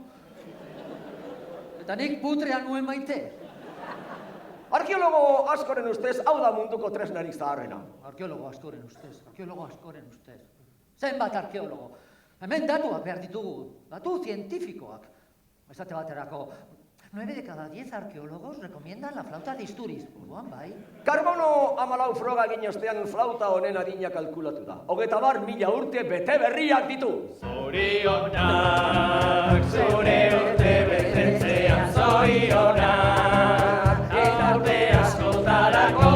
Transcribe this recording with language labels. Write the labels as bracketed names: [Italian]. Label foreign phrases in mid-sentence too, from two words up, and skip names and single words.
[Basque] Eta nik putrea nuen maite. Arkeologo askoren ustez, hau da munduko tresnarik zaharrena. Arkeologo askoren ustez. Zenbat arkeologo. Hemen datuak behar ditugu. Datu zientifikoak. Esate baterako, [Spanish] 9 de cada 10 arqueólogos recomiendan la flauta de Isturiz. [Basque] Buruan, bai. Karbono 14 froga egin ostean flauta honen adina kalkulatu da. 30.000 urte bete berriak ditu. Zorionak, zure urte betetzean zorionak, eta urte askotarako.